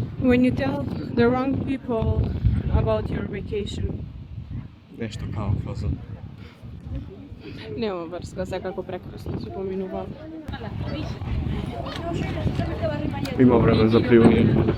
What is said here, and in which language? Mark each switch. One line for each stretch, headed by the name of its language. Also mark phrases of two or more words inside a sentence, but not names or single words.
English: When you tell the wrong people about your vacation,
Macedonian: Нешто као фазон. Нема врска, секако прекрасно се поминува. Има време за пливање.